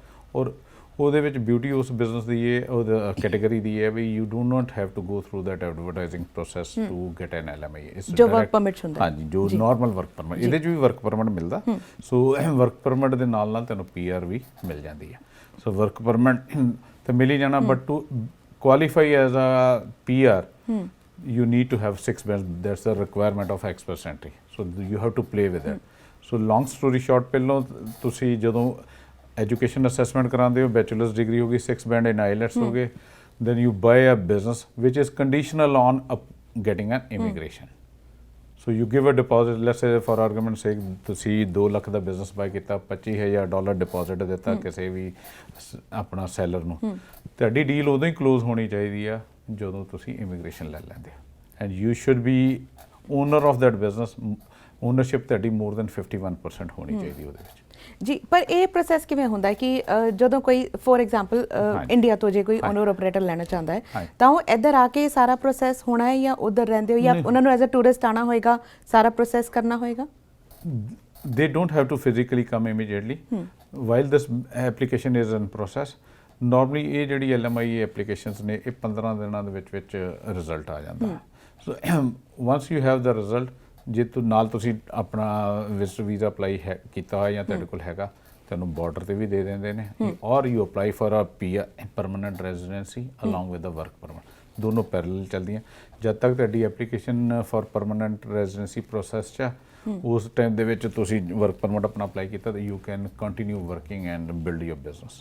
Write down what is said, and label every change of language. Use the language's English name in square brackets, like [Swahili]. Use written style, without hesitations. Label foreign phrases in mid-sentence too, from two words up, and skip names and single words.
[Punjabi] ਔਰ ਉਹਦੇ ਵਿੱਚ ਬਿਊਟੀ ਉਸ ਬਿਜ਼ਨਸ ਦੀ ਇਹ ਉਹਦਾ ਕੈਟੇਗਰੀ ਦੀ ਹੈ ਵੀ [English] you do not have to go through that advertising process to get an LMIA, [Punjabi] ਜੋ [English] work permit [Punjabi] ਹੁੰਦਾ। ਹਾਂਜੀ, ਜੋ [English] normal work permit, [Punjabi] ਇਹਦੇ 'ਚ ਵੀ [English] work permit [Punjabi] ਮਿਲਦਾ। [English] so work permit [Punjabi] ਦੇ ਨਾਲ ਨਾਲ ਤੈਨੂੰ PR ਵੀ ਮਿਲ ਜਾਂਦੀ ਹੈ। [English] so work permit [Punjabi] ਤਾਂ ਮਿਲ ਹੀ ਜਾਣਾ, [English] but to qualify as a PR you need to have 6 bands. That's the requirement of expert entry, so you have to play with it. So long story short, [Punjabi] ਪਹਿਲੋਂ ਤੁਸੀਂ ਜਦੋਂ [English] education assessment [Punjabi] ਕਰਾਉਂਦੇ ਹੋ, [English] bachelors degree [Punjabi] ਹੋ ਗਈ, 6 [English] band in IELTS [Punjabi] ਹੋ ਗਏ, [English] then you buy a business which is conditional on getting an immigration. So you give a deposit, let's say for argument's sake [Punjabi] ਤੁਸੀਂ 2 ਲੱਖ ਦਾ [English] business buy [Punjabi] ਕੀਤਾ, $25,000 ਡਿਪੋਜ਼ਿਟ ਦਿੱਤਾ ਕਿਸੇ ਵੀ ਆਪਣਾ ਸੈਲਰ ਨੂੰ, ਤੁਹਾਡੀ ਡੀਲ ਉਦੋਂ ਹੀ ਕਲੋਜ਼ ਹੋਣੀ ਚਾਹੀਦੀ ਆ ਜਦੋਂ ਤੁਸੀਂ ਇਮੀਗ੍ਰੇਸ਼ਨ ਲੈ ਲੈਂਦੇ ਹੋ, [English] and you should be owner of that business. [Punjabi] ਓਨਰਸ਼ਿਪ ਤੁਹਾਡੀ [English] more than [Punjabi] 51% ਹੋਣੀ ਚਾਹੀਦੀ ਉਹਦੇ ਵਿੱਚ। ਜੀ, ਪਰ ਇਹ ਪ੍ਰੋਸੈਸ ਕਿਵੇਂ ਹੁੰਦਾ ਹੈ ਕਿ ਜਦੋਂ ਕੋਈ [English] for example [Punjabi] ਇੰਡੀਆ ਤੋਂ ਜੇ ਕੋਈ [English] owner operator [Punjabi] ਲੈਣਾ ਚਾਹੁੰਦਾ ਹੈ ਤਾਂ ਉਹ ਇੱਧਰ ਆ ਕੇ ਸਾਰਾ ਪ੍ਰੋਸੈਸ ਹੋਣਾ ਹੈ, ਜਾਂ ਉੱਧਰ ਰਹਿੰਦੇ ਹੋ, ਜਾਂ ਉਹਨਾਂ ਨੂੰ [English] as a tourist [Punjabi] ਆਉਣਾ ਹੋਏਗਾ, ਸਾਰਾ ਪ੍ਰੋਸੈਸ ਕਰਨਾ ਹੋਏਗਾ? [English] They don't have to physically come immediately. While this application is in process, normally [Punjabi] ਇਹ ਜਿਹੜੀ LMIA ਐਪਲੀਕੇਸ਼ਨਸ ਨੇ ਇਹ 15 ਦਿਨਾਂ ਦੇ ਵਿੱਚ ਰਿਜ਼ਲਟ ਆ ਜਾਂਦਾ। [English] ਸੋ once you have the result, [Punjabi] ਜੇ ਨਾਲ ਤੁਸੀਂ ਆਪਣਾ [English] visitor visa [Punjabi] ਅਪਲਾਈ ਕੀਤਾ ਹੋਇਆ ਜਾਂ ਤੁਹਾਡੇ ਕੋਲ ਹੈਗਾ, ਤੁਹਾਨੂੰ ਬਾਰਡਰ ਤੇ ਵੀ ਦੇ ਦਿੰਦੇ ਨੇ, ਔਰ [English] you apply for a PR permanent residency along with the work permit. [Punjabi] ਦੋਨੋਂ ਪੈਰਲਲ ਚੱਲਦੀਆਂ। ਜਦ ਤੱਕ ਤੁਹਾਡੀ [English] application for permanent residency process [Punjabi] 'ਚ ਉਸ ਟਾਈਮ ਦੇ ਵਿੱਚ ਤੁਸੀਂ [English] work permit [Punjabi] ਆਪਣਾ ਅਪਲਾਈ ਕੀਤਾ, ਤਾਂ [English] you can continue working and build your business.